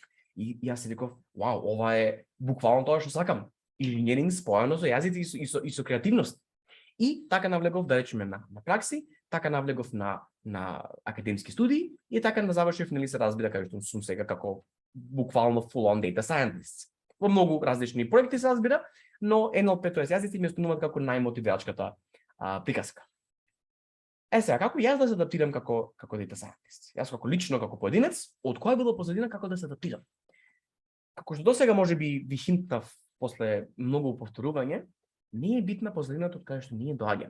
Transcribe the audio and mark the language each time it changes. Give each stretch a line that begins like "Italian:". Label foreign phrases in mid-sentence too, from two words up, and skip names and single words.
Macedonian: И јас се викав, вау, ова е буквално тоа што сакам. Инженеринг споено со јазици и со креативност. И така навлегов, да речеме, на пракси, така навлегов на академски студии и така на завршив, нели се разбира, кај што сум сега како буквално
English: full-on data scientist.
Macedonian: Во многу различни проекти се разбира, но NLP, тоест јазици, ми остануваат како најмотивирачката приказка. Сега, како јас да се адаптирам како
English: data scientist?
Macedonian: Јас како лично, како поединец, од која било позадина како да се адаптирам? Како што досега можеби ви хинтнав после многу повторување, не е битна позадината од каде што ние доаѓаме.